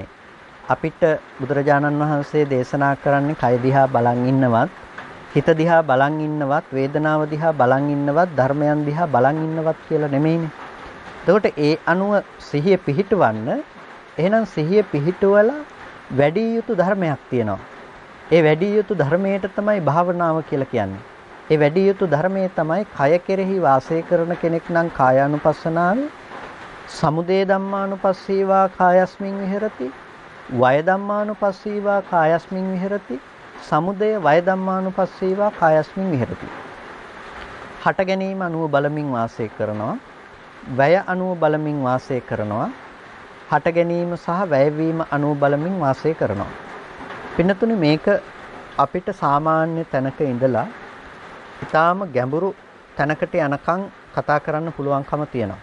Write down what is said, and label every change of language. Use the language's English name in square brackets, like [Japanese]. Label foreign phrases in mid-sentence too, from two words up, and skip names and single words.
[Sinhala] අපිට බුදුරජාණන් වහන්සේ දේශනා කරන්නේ කය දිහා බලන් ඉන්නවත්, හිත දිහා බලන් ඉන්නවත්, වේදනාව දිහා බලන් ඉන්නවත්, ධර්මයන් දිහා බලන් ඉන්නවත් කියලා නෙමෙයිනේ. එතකොට ඒ අනුව සිහිය පිහිටවන්න එහෙනම් සිහිය පිහිටවලා වැඩි යුතු ධර්මයක් තියෙනවා. ඒ වැඩි යුතු ධර්මයට තමයි භාවනාව කියලා කියන්නේ. ඒ වැඩි යුතු ධර්මයේ තමයි කය කෙරෙහි වාසය කරන කෙනෙක් නම් කායානුපස්සනාවේ, [Pali] සමුදය ධම්මානුපස්සීවා කායස්මින් විහෙරති, වය ධම්මානුපස්සීවා කායස්මින් විහෙරති. සමුදය වය ධම්මානුපස්සීවා කායස්මින් විහෙරති. [Sinhala] හට ගැනීම අනුව බලමින් වාසය කරනවා. වැය අනුව බලමින් වාසය කරනවා. හට ගැනීම සහ වැයවීම අනුව බලමින් වාසය කරනවා. පින්නතුනි මේක අපිට සාමාන්‍ය තැනක ඉඳලා ඊටාම ගැඹුරු තැනකට යනකම් කතා කරන්න පුළුවන්කම තියෙනවා.